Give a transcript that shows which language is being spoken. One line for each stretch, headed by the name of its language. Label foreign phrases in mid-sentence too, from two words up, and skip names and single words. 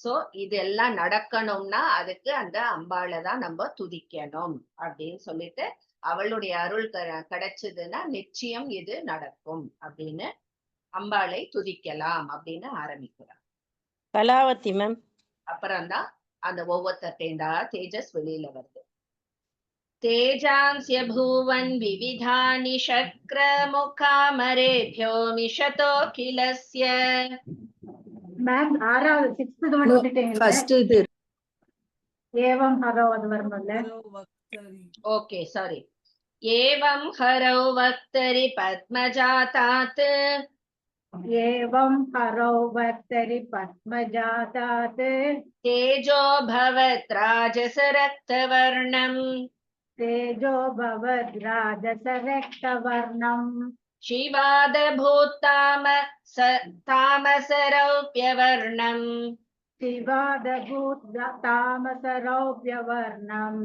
Tamil: சோ இதெல்லாம் நடக்கணும்னா அதுக்கு அந்த அம்பாளை தான் நம்ம துதிக்கணும் அப்படின்னு சொல்லிட்டு அவளுடைய அருள் கிடைச்சதுன்னா நிச்சயம் இது நடக்கும் அப்படின்னு அம்பாளை துதிக்கலாம் அப்படின்னு ஆரம்பிக்கிறார். கலாவதி மேம். அப்புறம்தான் அந்த ஒவ்வொருத்தேண்டா தேஜஸ் வெளியில வருது.
Sanskrit: तेजांस्य भुवन् विविधानि शक्रमुखामरेभ्यो मिषतोऽखिलस्य.
Tamil: மேம் ஆறாவது 6th ஒன் விட்டுட்டீங்க. ஃபர்ஸ்ட் இது
Sanskrit: एवं हरौ
Tamil: அது வரும்ல.
English: okay sorry.
Sanskrit: एवं हरौ वक्तरि पद्मजातात्. एवं हरौ वक्तरि पद्मजातात्. तेजो भवत् राजसरक्तवर्णम्. तेजो भवद् राजसरक्तवर्णम्. शिवादभूत्ताम तामसरौप्यवर्णम्. शिवादभूत् तामसरौप्यवर्णम्.